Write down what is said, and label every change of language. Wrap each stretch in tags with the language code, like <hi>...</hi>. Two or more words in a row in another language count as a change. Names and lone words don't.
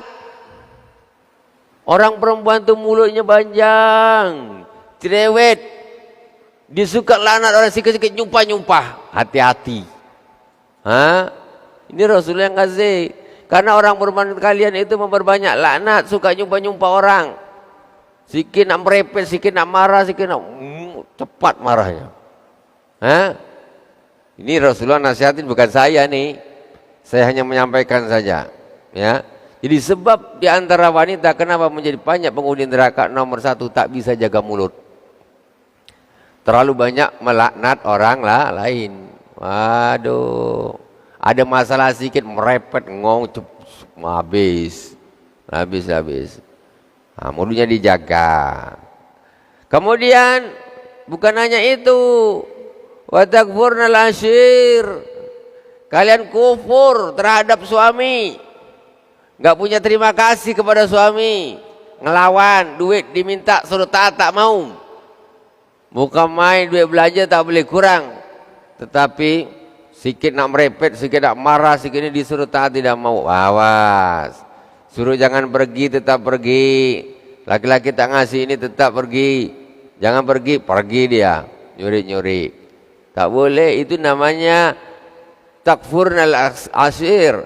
<id>Orang perempuan itu mulutnya panjang, cerewet, disuka laknat orang, sikit-sikit nyumpah-nyumpah. Hati-hati. Ini Rasulullah yang kasih. Karena orang perempuan kalian itu memperbanyak laknat, suka nyumpah-nyumpah orang.</id> <ms>Sikit nak merepet, sikit nak marah, sikit nak cepat marahnya.</ms> <id>Ini Rasulullah nasihatin, bukan saya nih. Saya hanya menyampaikan saja. Ya. Jadi sebab di antara wanita kenapa menjadi banyak penghuni neraka, nomor satu, tak bisa jaga mulut. Terlalu banyak melaknat orang lain. Waduh. Ada masalah sedikit merepet, habis. Nah, mulutnya dijaga. Kemudian bukan hanya itu,</id> <ar>وتكفرن العشير.</ar> <id>Kalian kufur terhadap suami, nggak punya terima kasih kepada suami, ngelawan, duit diminta suruh taat tak mau. Bukan main duit belanja tak boleh kurang, tetapi</id> <ms>sikit nak merepet, sikit nak marah,</ms> <id>sikit ini disuruh taat tidak mau. Awas. Suruh jangan pergi, tetap pergi. Laki-laki tak ngasih ini tetap pergi. Jangan pergi, pergi dia. Nyuri-nyuri. Tak boleh, itu namanya</id> <ar>تكفرن العشير.</ar>